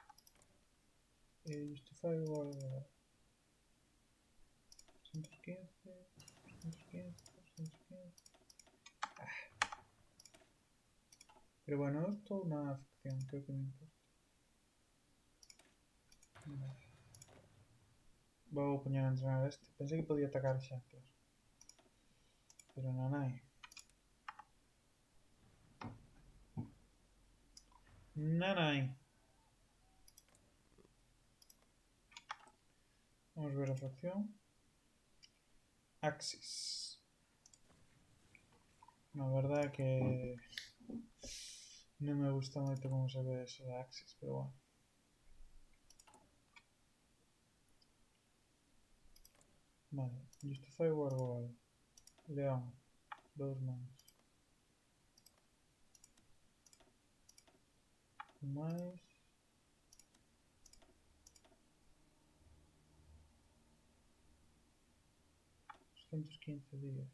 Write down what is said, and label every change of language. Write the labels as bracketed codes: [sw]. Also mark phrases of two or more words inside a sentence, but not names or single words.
[es] Justify igual a 215, 215, 215. Pero bueno, esto es una facción, creo que no importa. Vale. Voy a poner a entrenar a este. Pensé que podía atacar xa, [gl] claro. Pero non hai. Non hai. Vamos ver a facción. Axis. [es] La verdad que no me gusta moito como se ve eso de Axis, pero bueno. Vale, [en] Justify War Goal. [es] León, 2 manos. Mais. 215 días.